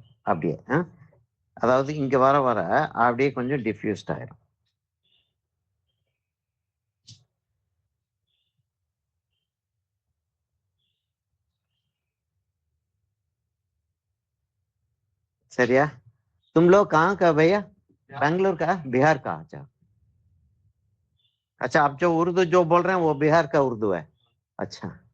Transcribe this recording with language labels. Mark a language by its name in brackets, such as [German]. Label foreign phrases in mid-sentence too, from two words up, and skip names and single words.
[Tamil] அப்படியே அதாவது இங்க வர வர அப்படியே கொஞ்சம் டிஃப்யூஸ்ட் ஆயிரும். சரியா? [Hindi] तुम लोग कहाँ का भैया? बेंगलोर का? बिहार का? अच्छा अच्छा, आप जो उर्दू जो बोल रहे हैं वो बिहार का उर्दू है? अच्छा